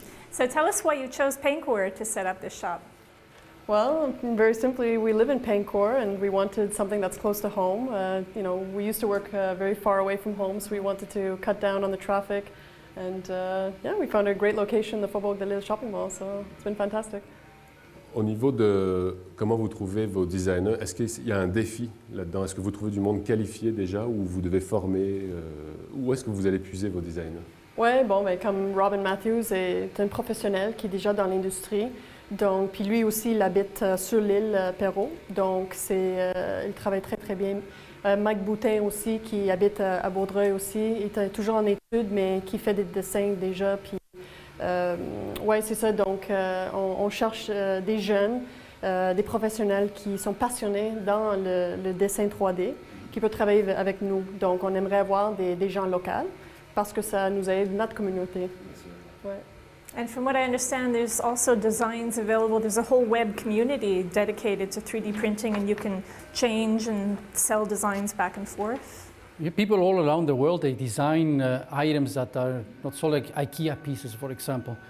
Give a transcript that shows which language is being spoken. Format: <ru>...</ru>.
<en>So tell us why you chose Pancor to set up this shop. Well, very simply, we live in Pancor and we wanted something that's close to home. We used to work very far away from home, so we wanted to cut down on the traffic. And we found a great location, the Faubourg de Lille shopping mall, so it's been fantastic.</en> <fr>Au niveau de comment vous trouvez vos designers, est-ce qu'il y a un défi là-dedans? Est-ce que vous trouvez du monde qualifié déjà ou vous devez former? Où est-ce que vous allez puiser vos designers? Oui, comme Robin Matthews est un professionnel qui est déjà dans l'industrie. Donc, puis lui aussi, il habite sur l'île Perrot. Donc, il travaille très, très bien. Mike Boutin aussi, qui habite à Vaudreuil aussi, est toujours en études, mais qui fait des dessins déjà. Puis, oui, c'est ça. Donc, on cherche des jeunes, des professionnels qui sont passionnés dans le dessin 3D, qui peuvent travailler avec nous. Donc, on aimerait avoir des gens locaux parce que ça nous aide notre communauté. Ouais.</fr> <en>And from what I understand, there's also designs available. There's a whole web community dedicated to 3D printing, and you can change and sell designs back and forth. Yeah, people all around the world, they design items that are not so like IKEA pieces, for example.</en>